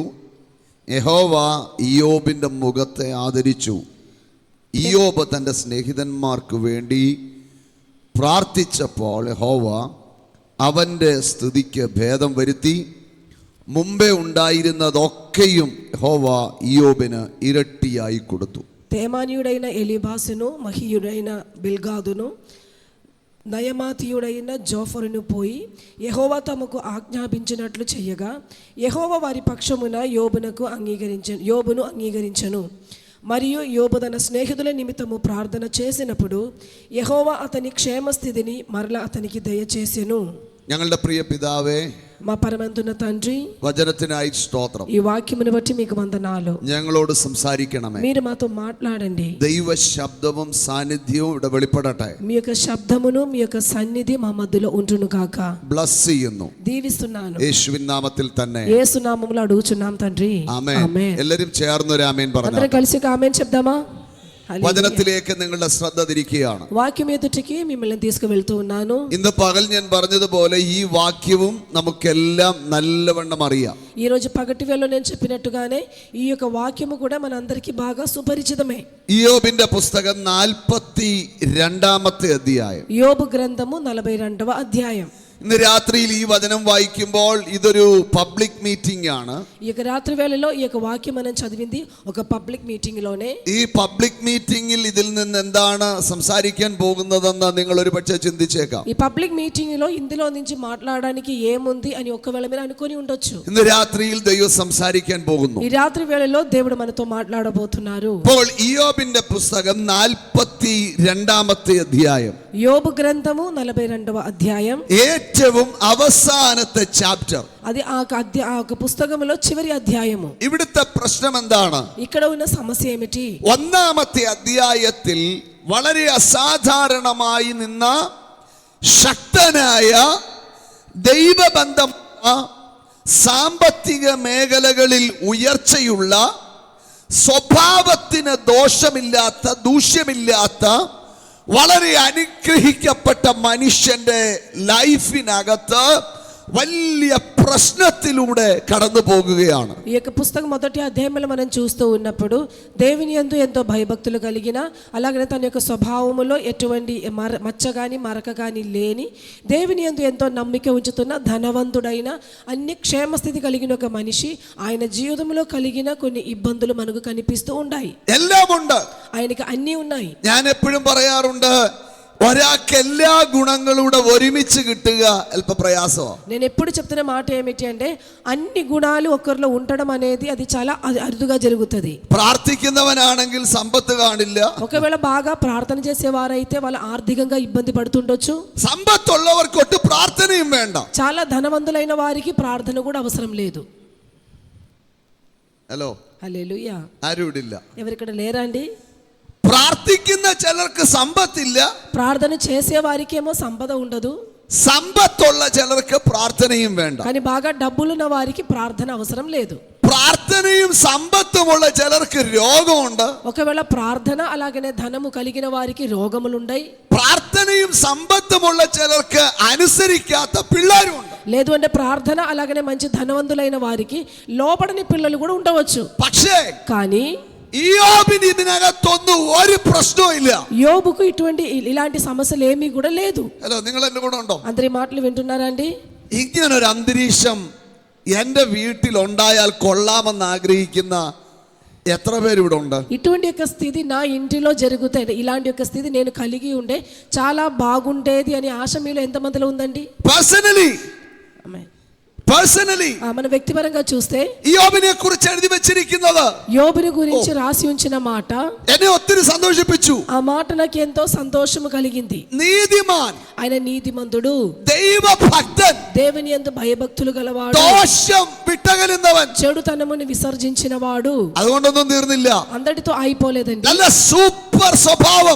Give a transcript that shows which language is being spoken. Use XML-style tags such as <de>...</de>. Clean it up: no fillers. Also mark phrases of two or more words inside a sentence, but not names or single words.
<ml>യഹോവ ഇയ്യോബിന്റെ മുഖത്തെ ആദരിച്ചു. ഇയ്യോബ് തൻ്റെ സ്നേഹിതന്മാർക്ക് വേണ്ടി പ്രാർത്ഥിച്ചപ്പോൾ യഹോവ അവൻ്റെ സ്തുതിക്ക് ഭേദം വരുത്തി. മുമ്പേ ഉണ്ടായിരുന്നതൊക്കെയും യഹോവ ഇയ്യോബിന് ഇരട്ടിയായി കൊടുത്തു.</ml> <te>తేమానీయుడైన ఎలీబాసును, మహీయుడైన బిల్గాదును, నయమాతీయుడైన జోఫరును పోయి యెహోవా తమకు ఆజ్ఞాపించినట్లు చేయగా యెహోవా వారి పక్షమున యోబును అంగీకరించెను. మరియు యోబు తన స్నేహితుల నిమిత్తము ప్రార్థన చేసినప్పుడు యెహోవా అతని క్షేమస్థితిని మరలా అతనికి దయచేసెను.</te> <ml>ഞങ്ങളുടെ പ്രിയ പിതാവേ,</ml> <te>మా పరమంతున్న తండ్రి,</te> <ml>വചനത്തിനായി സ്തോത്രം.</ml> <te>ఈ వాక్యమును బట్టి మీకు వందనాలు.</te> <ml>ഞങ്ങളോട് സംസാരിക്കണമേ.</ml> <te>మీరు మాతో మాట్లాడండి.</te> <ml>ദൈവ ശബ്ദവും സാന്നിധ്യവും ഇവിടെ വെളിപ്പെടട്ടെ.</ml> <te>మీ యొక్క శబ్దమును, మీ యొక్క సన్నిధి మా మధ్యలో ఉండును గాక.</te> <ml>ബ്ലസ് ചെയ്യുന്നു</ml> <te>దీవిస్తున్నాను.</te> <ml>യേശുവിൻ നാമത്തിൽ തന്നെ.</ml> <te>యేసు నామములో అడుగుచున్నాం తండ్రి.</te> <ml>ആമേൻ. എല്ലാവരും ചേർന്നൊരു ആമേൻ പറഞ്ഞു.</ml> <te>అందరం కలిసి ఆమేన్ చెప్దామా?</te> <ml>വചനത്തിലേക്ക് നിങ്ങളുടെ ശ്രദ്ധ തിരിക്കുകയാണ്.</ml> <te>వాక్యం ఎదుటికి మిమ్మల్ని తీసుకువెళ్తూ ఉన్నాను.</te> <ml>ഇന്ന് പകൽ ഞാൻ പറഞ്ഞതുപോലെ ഈ വാക്യവും നമുക്കെല്ലാം നല്ലവണ്ണം അറിയാം.</ml> <te>ఈ రోజు పగటి వేళలో నేను చెప్పినట్టుగానే ఈ యొక్క వాక్యము కూడా మనందరికీ బాగా సుపరిచితమే.</te> <ml>ഇയ്യോബിന്റെ പുസ്തകം 42 അധ്യായം.</ml> <te>యోబు గ్రంథము 42వ అధ్యాయం.</te> <ml>ഇന്ന് രാത്രിയിൽ ഈ വചനം വായിക്കുമ്പോൾ ഇതൊരു</ml> <en>public meeting</en> <ml>ആണ്.</ml> <te>ఈ యొక్క రాత్రి వేళలో ఈ యొక్క వాక్యం మనం చదివింది ఒక</te> <en>public meeting</en> <te>లోనే.</te> <ml>ഈ</ml> <en>public meeting</en> <ml>ഇതിൽ നിന്ന് എന്താണ് സംസാരിക്കാൻ പോകുന്നതെന്ന് നിങ്ങൾ ഒരുപക്ഷെ ചിന്തിച്ചേക്കാം.</ml> <te>ఈ</te> <en>public meeting</en> <te>లో ఇందులో నుంచి మాట్లాడడానికి ఏముంది అని ఒకవేళ మీరు అనుకొని ఉండొచ్చు.</te> <ml>ഇന്ന് രാത്രിയിൽ ദൈവം സംസാരിക്കാൻ പോകുന്നു.</ml> <te>ఈ రాత్రి వేళలో దేవుడు మనతో మాట్లాడబోతున్నారు.</te> <ml>അപ്പോൾ ഇയ്യോബിന്റെ പുസ്തകം 42 അധ്യായം.</ml> <te>యోబు గ్రంథము 42వ అధ్యాయం.</te> <ml>ഏറ്റവും അവസാനത്തെ ചാപ്റ്റർ.</ml> <te>అది ఆ పుస్తకంలో చివరి అధ్యాయము.</te> <ml>ഇവിടുത്തെ പ്രശ്നം എന്താണ്?</ml> <te>ఇక్కడ ఉన్న సమస్య ఏమిటి?</te> <ml>1ാമത്തെ അധ്യായത്തിൽ വളരെ അസാധാരണമായി നിന്ന ശക്തനായ ദൈവബന്ധം, സാമ്പത്തിക മേഖലകളിൽ ഉയർച്ചയുള്ള, സ്വഭാവത്തിന് ദോഷമില്ലാത്ത, ദൂഷ്യമില്ലാത്ത, വളരെ അനുഗ്രഹിക്കപ്പെട്ട മനുഷ്യന്റെ ലൈഫിനകത്ത് വലിയ പ്രശ്നത്തിലൂടെ കടന്നു പോകുകയാണ്.</ml> <te>ఈ యొక్క పుస్తకం మొదటి అధ్యాయంలో మనం చూస్తూ ఉన్నప్పుడు దేవుని యందు ఎంతో భయభక్తులు కలిగిన, అలాగనే తన యొక్క స్వభావములో ఎటువంటి మచ్చ కానీ మరక కానీ లేని, దేవుని యందు ఎంతో నమ్మిక ఉంచుతున్న, ధనవంతుడైన, అన్ని క్షేమస్థితి కలిగిన ఒక మనిషి, ఆయన జీవితంలో కలిగిన కొన్ని ఇబ్బందులు మనకు కనిపిస్తూ ఉన్నాయి.</te> <ml>എല്ലാം ഉണ്ട്.</ml> <te>ఆయనకి అన్నీ ఉన్నాయి.</te> <ml>ഞാൻ എപ്പോഴും പറയാറുണ്ട്, ഒരാൾക്ക് എല്ലാ ഗുണങ്ങളുടെ ഒരുമിച്ച് കിട്ടുക അല്പ പ്രയാസമാണ്.</ml> <te>నేను ఎప్పుడు చెప్తున్న మాట ఏమిటి అంటే అన్ని గుణాలు ఒకరిలో ఉండడం అనేది అది చాలా అరుదుగా జరుగుతుంది.</te> <ml>പ്രാർത്ഥിക്കുന്നവനാണെങ്കിൽ സമ്പത്ത് കാണില്ല.</ml> <te>ఒకవేళ బాగా ప్రార్థన చేసేవారైతే వాళ్ళు ఆర్థికంగా ఇబ్బంది పడుతుండొచ్చు.</te> <ml>സമ്പത്തുള്ളവർക്ക് ഒട്ടും പ്രാർത്ഥനയും വേണ്ട.</ml> <te>చాలా ధనవంతులైన వారికి ప్రార్థన కూడా అవసరం లేదు.</te> <ml>ഹലോ,</ml> <te>హల్లెలూయా.</te> <ml>ആരും ഇടില്ല.</ml> <te>ఎవరిక్కడ లేరా అండి?</te> <ml>പ്രാർത്ഥിക്കുന്ന ചിലർക്ക് സമ്പത്തില്ല,</ml> <te>ప్రార్థన చేసే వారికేమో సంపద ఉండదు.</te> <ml>സമ്പത്തുള്ള ചിലർക്ക് പ്രാർത്ഥനയും വേണ്ട.</ml> <te>కానీ బాగా డబ్బులున్న వారికి ప్రార్థన అవసరం లేదు.</te> <ml>പ്രാർത്ഥനയും സമ്പത്തുമുള്ള ചിലർക്ക് രോഗമുണ്ട്.</ml> <te>ఒకవేళ ప్రార్థన అలాగనే ధనము కలిగిన వారికి రోగములుంటాయి.</te> <ml>പ്രാർത്ഥനയും സമ്പത്തുമുള്ള ചിലർക്ക് അനുസരിക്കാത്ത പിള്ളേരുമുണ്ട്.</ml> <te>లేదు అంటే ప్రార్థన అలాగనే మంచి ధనవంతులైన వారికి లోబడని పిల్లలు కూడా ఉండవచ్చు.</te> <ml>പക്ഷേ</ml> <te>కానీ</te> <ml>ഇയ്യോബിന് ഇതിനകത്തൊന്നും ഒരു പ്രശ്നവും ഇല്ല.</ml> <te>యోబుకు ఇలాంటి సమస్యలు ఏమీ కూడా లేదు.</te> <ml>ഹലോ, നിങ്ങൾ എന്റെ കൂടെ ഉണ്ടോ?</ml> <te>అందరి మాటలు వింటున్నారా అండి?</te> <ml>ഇങ്ങനൊരു അന്തരീക്ഷം എൻ്റെ വീട്ടിൽ ഉണ്ടായാൽ കൊള്ളാമെന്ന് ആഗ്രഹിക്കുന്ന എത്ര പേര് ഇവിടെ ഉണ്ട്?</ml> <te>ఇటువంటి యొక్క స్థితి నా ఇంటిలో జరుగుతాయి, ఇలాంటి యొక్క స్థితి నేను కలిగి ఉండే చాలా బాగుండేది అని ఆశ మీలో ఎంతమందిలో ఉందండి?</te> <ml>പേഴ്സണലി</ml> <te>మన వ్యక్తిపరంగా చూస్తే</te> <ml>ഇയ്യോബിനെ കുറിച്ച് എഴുതി വെച്ചിരിക്കുന്നത്,</ml> <te>యోబుని గురించి రాసి ఉంచిన మాట</te> <ml>എന്നെ ഒത്തിരി സന്തോഷിപ്പിച്ചു.</ml> <te>ఆ మాట నాకు ఎంతో సంతోషము కలిగింది.</te> <ml>നീതിമാൻ</ml> <te>ఆయన నీతిమంతుడు,</te> <ml>ദൈവഭക്തൻ,</ml> <te>దేవుని యందు భయభక్తులు గలవాడు,</te> <ml>ദോഷം വിട്ടകലുന്നവൻ.</ml> <te>చెడుతనమును విసర్జించిన వాడు.</te> <ml>അതുകൊണ്ടൊന്നും തീർന്നില്ല.</ml> <te>అందరితో అయిపోలేదండి.</te> <ml>നല്ല സൂപ്പർ സ്വഭാവം.</ml>